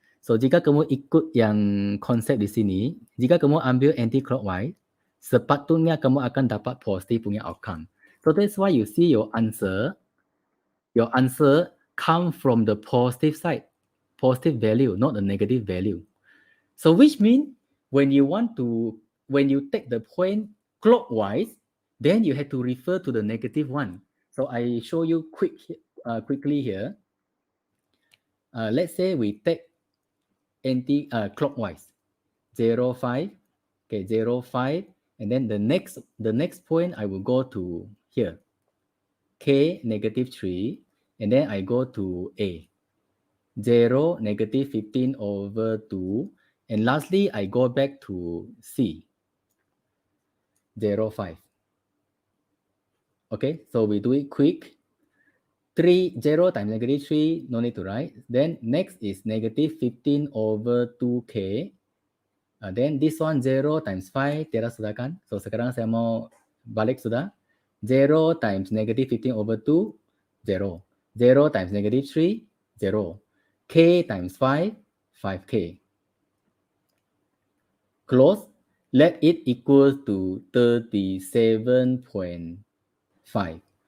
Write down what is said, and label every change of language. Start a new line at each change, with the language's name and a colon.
Malay: So jika kamu ikut yang konsep di sini, jika kamu ambil anti-clockwise, sepatutnya kamu akan dapat positif punya outcome.
English: So that's why you see your answer come from the positive side, positive value, not the negative value. So which means when you take the point clockwise, then you have to refer to the negative one. So I show you quickly here. Let's say we take clockwise 0, 5, okay, 0, 5, and then the next point I will go to here, K negative 3, and then I go to A, 0, negative 15 over 2, and lastly I go back to C, 0, 5. Okay, so we do it quick. 0 times negative 3, no need to write. Then next is negative 15 over 2K. Then this one 0 times 5,
Malay: tiada sudah kan? So sekarang saya mau balik sudah.
English: 0 times negative 15 over 2, 0. 0 times negative 3, 0. K times 5, 5K. Close. Let it equal to 37.5.